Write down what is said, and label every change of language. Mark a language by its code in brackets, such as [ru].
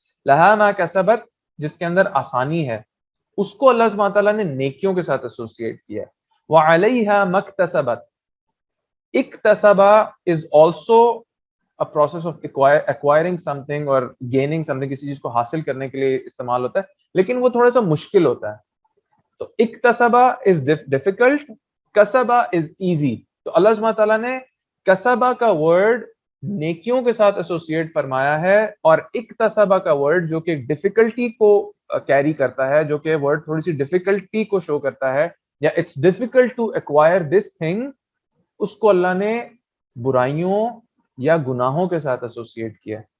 [ar] لہا ما کسبت [ur] جس کے اندر آسانی ہے, اس کو اللہ سبحانہ تعالیٰ نے نیکیوں کے ساتھ ایسوسیٹ کیا ہے. [ar] وعلیہا ما اکتسبت, [ur] اکتسبہ [en] is also a process of acquiring something [ur] اور [en] gaining something, [ur] کسی چیز کو حاصل کرنے کے لیے استعمال ہوتا ہے, لیکن وہ تھوڑا سا مشکل ہوتا ہے. [en] تو اکتسبہ is difficult, کسبہ is easy. [ur] تو اللہ سبحانہ تعالیٰ نے کسبہ کا ورڈ نیکیوں کے ساتھ ایسوسیٹ فرمایا ہے, اور اکتسبہ کا ورڈ جو کہ ڈیفیکلٹی کو کیری کرتا ہے, جو کہ ورڈ تھوڑی سی ڈیفیکلٹی کو شو کرتا ہے, یا [en] it's difficult to acquire this thing, [ur] اس کو اللہ نے برائیوں یا گناہوں کے ساتھ ایسوسیٹ کیا.